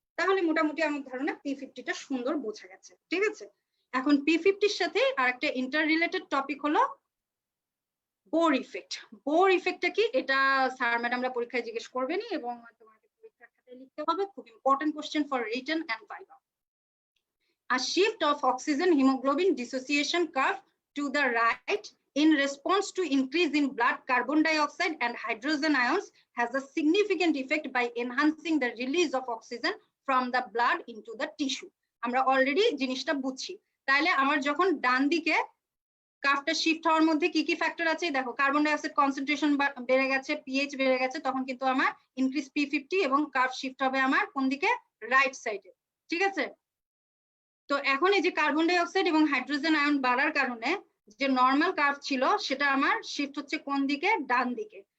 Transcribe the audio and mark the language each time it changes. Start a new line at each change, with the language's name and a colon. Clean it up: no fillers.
Bangla: তাহলে মোটামুটি আমার ধারণা P50টা সুন্দর বোঝা গেছে। ঠিক আছে, এখন P50-র সাথে আরেকটা ইন্টার রিলেটেড টপিক হলো বোর ইফেক্ট। বোর ইফেক্টটা কি, এটা স্যার ম্যাডামরা পরীক্ষায় জিজ্ঞেস করবেনই এবং তোমাকে পরীক্ষার খাতায় লিখতে হবে, খুব
English: Important question for written and viva. A shift of oxygen hemoglobin dissociation curve to the right in response to increase in blood carbon dioxide and hydrogen ions has a significant effect by enhancing the release of oxygen from the blood into the tissue.
Bangla: আমরা already জিনিসটা বুঝছি। তাহলে আমার যখন ডান দিকে কার্ভটা shift হওয়ার মধ্যে কি কি ফ্যাক্টর আছে, দেখো কার্বন ডাই অক্সাইড কনসেন্ট্রেশন বেড়ে গেছে, পিএইচ বেড়ে গেছে, তখন কিন্তু আমার ইনক্রিজ P50 এবং কার্ভ শিফট হবে আমার কোন দিকে, রাইট সাইডে। ঠিক আছে, তো এখন এই যে কার্বন ডাই অক্সাইড এবং হাইড্রোজেন আয়ন বাড়ার কারণে যে নর্মাল কার্ভ ছিল সেটা আমার শিফট হচ্ছে কোন দিকে, ডান দিকে।